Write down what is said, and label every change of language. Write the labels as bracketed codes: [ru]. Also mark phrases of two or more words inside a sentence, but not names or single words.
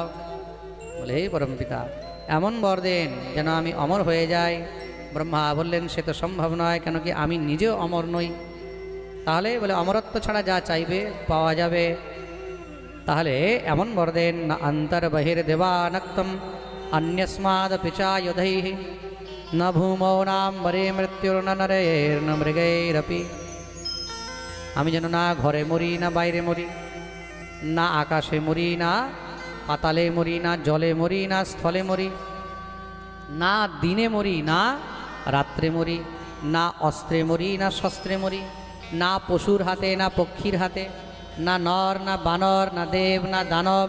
[bn] বলে হে পরমপিতা, এমন বর দেন যেন আমি অমর হয়ে যাই। ব্রহ্মা বললেন, সে তো সম্ভব নয়, কেন কি আমি নিজেও অমর নই। তাহলে বলে অমরত্ব ছাড়া যা চাইবে পাওয়া যাবে। তাহলে এমন বর দেন, [sa] না অন্তর বহির দেবানক্তম अन्यस्मादपि चायुधैः न भूमौ नाम्बरे मृत्युर्न नरैर्न मृगैरपि। [bn] আমি যেন না ঘরে মরি, না বাইরে মরি, না আকাশে মরি, না পাতালে মরি, না জলে মরি, না স্থলে মরি, না দিনে মরি, না রাত্রে মরি। না অস্ত্রে মরি না শস্ত্রে মরি, না পশুর হাতে না পক্ষীর হাতে, না নর না বানর না দেব না দানব।